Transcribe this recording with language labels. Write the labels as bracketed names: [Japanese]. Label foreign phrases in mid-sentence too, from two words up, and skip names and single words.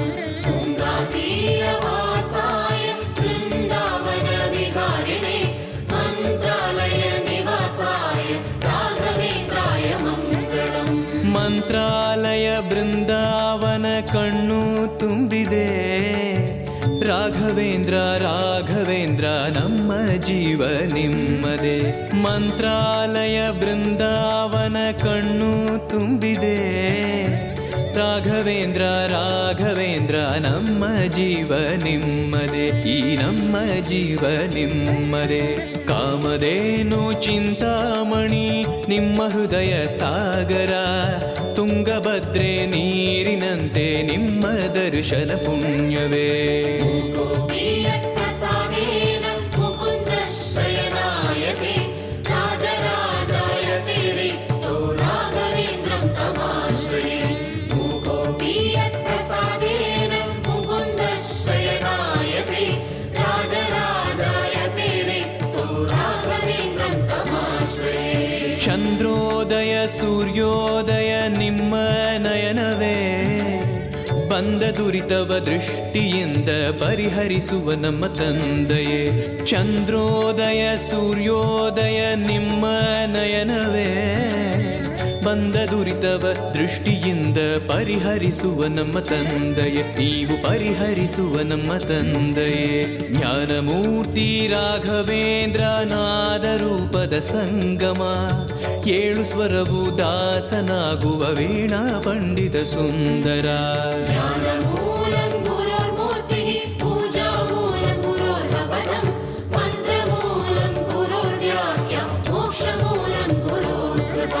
[Sanskrit] तुङ्गातीरवासाय वृन्दावनविहारिणे मन्त्रालय निवासाय राघवेन्द्राय मङ्गलम्। [Kannada] ಮಂತ್ರಾಲಯ ಬೃಂದಾವನ ಕಣ್ಣು ತುಂಬಿದೆ ರಾಘವೇಂದ್ರ ರಾಘವೇಂದ್ರ ನಮ್ಮ ಜೀವ ನಿಮ್ಮದೆ ಮಂತ್ರಾಲಯ ಬೃಂದಾವನ ಕಣ್ಣು ತುಂಬಿದೆ ರಾಘವೇಂದ್ರ ರಾಘವೇಂದ್ರ ನಮ್ಮ ಜೀವ ನಿಮ್ಮದೆ ಈ ನಮ್ಮ ಜೀವ ನಿಮ್ಮದೆ ಕಾಮಧೇನು ಚಿಂತಾಮಣಿ ನಿಮ್ಮ ಹೃದಯ ಸಾಗರ ತುಂಗಭದ್ರೆ ನೀರಿನಂತೆ ನಿಮ್ಮ ದರ್ಶನ ಪುಣ್ಯವೇ [Sanskrit] गोपीयप्रसादेन मुकुन्दशयनायते राजराजायते रिक्तो राघवेन्द्रं तमाश्रये। गोपीयप्रसादेन मुकुन्दशयनायते राजराजायते रिक्तो राघवेन्द्रं तमाश्रये। [Kannada] ಚಂದ್ರೋದಯ ಸೂರ್ಯೋದಯ ನಿಮ್ಮ ನಯನವೇ ಬಂದ ದುರಿತವ ದೃಷ್ಟಿಯಿಂದ ಪರಿಹರಿಸುವ ನಮ್ಮ ತಂದೆಯೇ. ಚಂದ್ರೋದಯ ಸೂರ್ಯೋದಯ ನಿಮ್ಮ ನಯನವೇ ಬಂದ ದುರಿತವ ದೃಷ್ಟಿಯಿಂದ ಪರಿಹರಿಸುವ ನಮ್ಮ ತಂದೆಯೇ. ನೀವು ಪರಿಹರಿಸುವ ನಮ್ಮ ತಂದೆಯೇ. ಜ್ಞಾನಮೂರ್ತಿ ರಾಘವೇಂದ್ರ ನಾದ ರೂಪದ ಸಂಗಮ, ಏಳು ಸ್ವರವು ದಾಸನಾಗುವ ವೀಣಾ ಪಂಡಿತ ಸುಂದರ. [Sanskrit] ಜ್ಞಾನಮೂಲಂ ಗುರೋರ್ಮೂರ್ತಿಃ ಪೂಜಾಮೂಲಂ ಗುರೋರ್ಪದಂ ಮಂತ್ರಮೂಲಂ ಗುರೋರ್ವ್ಯಾಖ್ಯಾ ಮೋಕ್ಷಮೂಲಂ ಗುರೋರ್ಕೃಪಾ.